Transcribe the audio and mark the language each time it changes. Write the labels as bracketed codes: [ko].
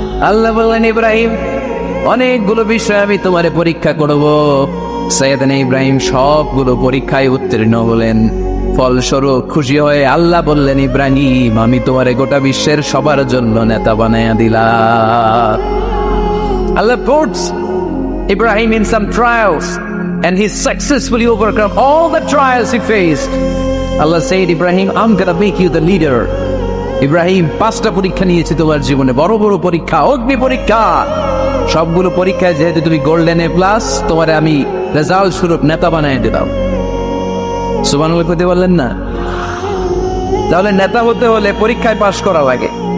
[bn] আল্লাহ বললেন, ইব্রাহিম অনেকগুলো বিষয় আমি তোমারে পরীক্ষা করব। সাইয়েদনা ইব্রাহিম সবগুলো পরীক্ষায় উত্তীর্ণ হলেন। ফলস্বরূপ খুশি হয়ে আল্লাহ বললেন, ইব্রাহিম আমি তোমারে গোটা বিশ্বের সবার জন্য নেতা বানায়া দিলাম। [en] Allah puts Ibrahim in some trials and he successfully overcome all the trials he faced. Allah said, Ibrahim, I'm gonna make you the leader. [bn] Ibrahim 5টা পরীক্ষা নিয়েছি তোমার জীবনে, বড় বড় পরীক্ষা, অগ্নি পরীক্ষা। সবগুলো পরীক্ষায় যেহেতু তুমি গোল্ডেন এ প্লাস, তোমারে আমি রেজাল্ট স্বরূপ নেতা বানিয়ে দিলাম। সুবহানাল্লাহ কইতে বললেন না? তাহলে নেতা হতে হলে পরীক্ষায় পাশ করা লাগে।